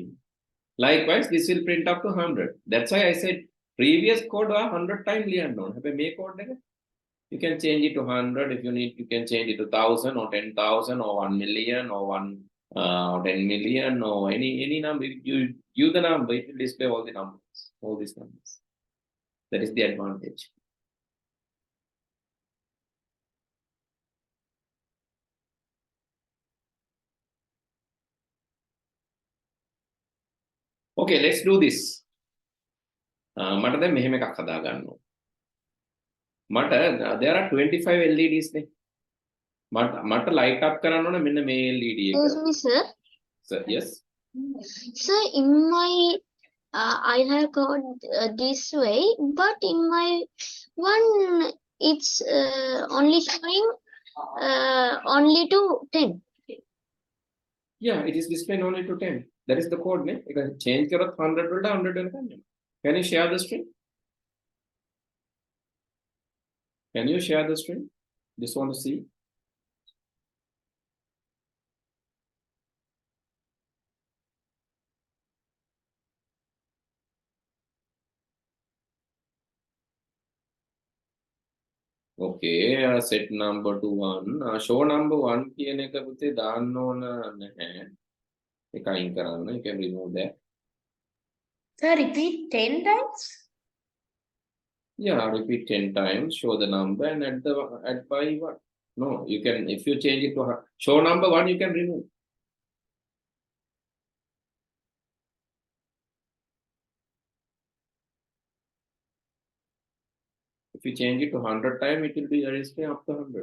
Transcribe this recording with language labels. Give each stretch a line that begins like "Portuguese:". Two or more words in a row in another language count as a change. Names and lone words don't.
English: Likewise, this will print up to 100. That's why I said previous code was 100 times
Sinhala: ලියන්න ඕන. හැබැයි මේ code එක
English: you can change it to 100 if you need. You can change it to 1,000 or 10,000 or 1 million or 10 million or any number. You use the number, it will display all the numbers, all these numbers. That is the advantage. Okay, let's do this.
Sinhala: මට දැන් මෙහෙම එකක් හදා ගන්න ඕන.
English: මට there are 25 LEDs නේ.
Sinhala: මට
English: light up
Sinhala: කරන්න ඕන මෙන්න මේ LED එක.
English: Excuse me, sir. Sir, yes. Sir, in my I have code this way, but in my one it's only showing only to 10. Yeah, it is displaying only to 10. That is the code
Sinhala: නේ. ඒක change කරොත් 100 වලට 100 වෙනකන් යනවා.
English: Can you share the screen? Can you share the screen? Just want to see. Okay, set number to 1. Show number 1
Sinhala: කියන එක පුතේ දාන්න ඕන නැහැ. ඒක අයින් කරන්න.
English: You can remove that. Sir, repeat 10 times. Yeah, repeat 10 times, show the number and add by 1. No, you can, if you change it to show number 1, you can remove. If you change it to 100 times, it will be display up to 100.